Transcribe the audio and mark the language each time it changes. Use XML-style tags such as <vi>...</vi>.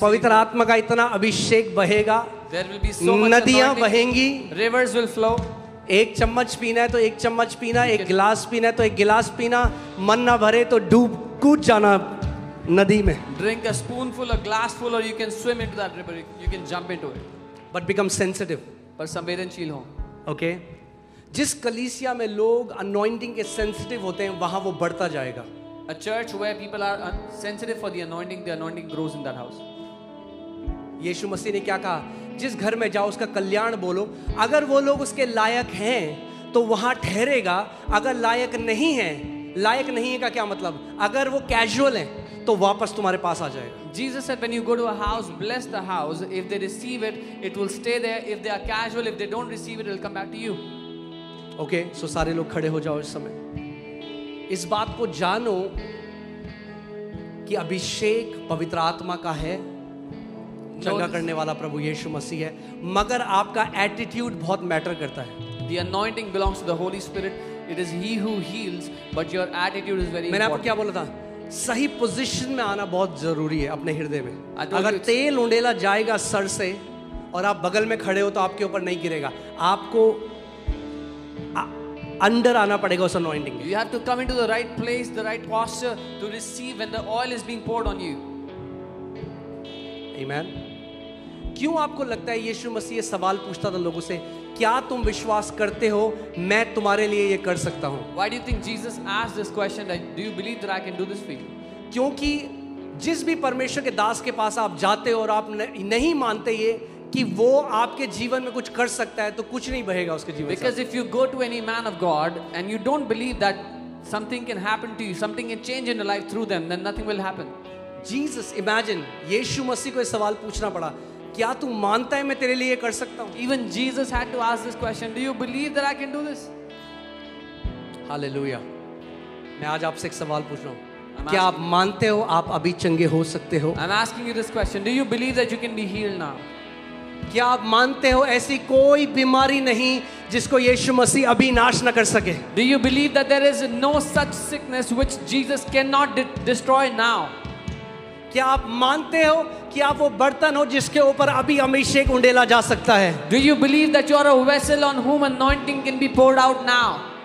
<hi>पवित्र आत्मा का इतना अभिषेक बहेगा,</hi> <en>There will be so much</en> <hi>नदियां</hi> <en>anointing.</en> <hi>बहेंगी.</hi> <en>Rivers will flow.</en> <hi>एक चम्मच पीना है तो एक चम्मच पीना, एक गिलास पीना है तो एक गिलास पीना. मन ना भरे तो डूब कूद जाना नदी में.</hi> <en>Drink a spoonful, a glassful, or you can swim into that river. You can jump into it. But become sensitive.</en> <hi>पर संवेदनशील हो. ओके. जिस कलीसिया में लोग अनॉइंटिंग के सेंसिटिव होते हैं वहां वो बढ़ता जाएगा.</hi> <en>A church where people are sensitive for the anointing grows in that house.</en> <hi>यीशु मसीह ने क्या कहा? जिस घर में जाओ उसका कल्याण बोलो. अगर वो लोग उसके लायक हैं तो वहां ठहरेगा. अगर लायक नहीं है, लायक नहीं है का क्या मतलब? अगर वो कैजुअल हैं तो वापस तुम्हारे पास आ जाएगा.</hi> <en>Jesus said, when you go to a house, bless the house. If they receive it, it will stay there. If they are casual, if they don't receive it, it will come back to you.</en> <hi>Okay. सो सारे लोग खड़े हो जाओ इस समय. इस बात को जानो कि अभिषेक पवित्र आत्मा का है, चंगा करने वाला प्रभु यीशु मसीह है, मगर आपका एटीट्यूड बहुत मैटर करता है.</hi> <en>The anointing belongs to the Holy Spirit. It is He who heals, but your attitude is very</en> <hi>मैंने आपको</hi> <en>important.</en> <hi>क्या बोला था? सही पोजीशन में आना बहुत जरूरी है अपने हृदय में.</hi> <en>I told</en> <hi>अगर</hi> <en>you it's-</en> <hi>तेल उंडेला जाएगा सर से और आप बगल में खड़े हो तो आपके ऊपर नहीं गिरेगा. आपको अंडर आना पड़ेगा उस अनॉइंटिंग में.</hi> <en>You have to come into the right place, the right posture to receive when the oil is being poured on you.</en> <hi>आमीन. क्यों आपको लगता है यीशु मसीह ये सवाल पूछता था लोगों से, क्या तुम विश्वास करते हो मैं तुम्हारे लिए ये कर सकता हूँ?</hi> <en>Why do you think Jesus asked this question that do you believe that I can do this for you?</en> <hi>क्योंकि जिस भी परमेश्वर के दास के पास आप जाते हो और आप नहीं मानते ये कि वो आपके जीवन में कुछ कर सकता है, तो कुछ नहीं बहेगा उसके जीवन में.</hi> <en>Because if you go to any man of God and you don't believe that something can happen to you, something can change in your life through them, then nothing will happen. Jesus, imagine,</en> <hi>यीशु मसीह को ये सवाल पूछना पड़ा, क्या तू मानता है मैं तेरे लिए कर सकता हूँ?</hi> <en>Even Jesus had to ask this question, do you believe that I can do this?</en> <hi>Hallelujah. मैं आज आपसे एक सवाल पूछ रहा हूँ, क्या आप मानते हो आप अभी चंगे हो सकते हो?</hi> <en>I'm asking you this question, do you believe that you can be healed now?</en> <hi>क्या आप मानते हो ऐसी कोई बीमारी नहीं जिसको यीशु मसीह अभी नाश न कर सके?</hi> <en>Do you believe that there is no such sickness which Jesus cannot destroy now?</en> <hi>क्या आप मानते हो कि आप वो बर्तन हो जिसके ऊपर अभी अभिषेक उंडेला जा सकता है?</hi> <en>Do you believe that you are a vessel on whom anointing can be poured out now?</en>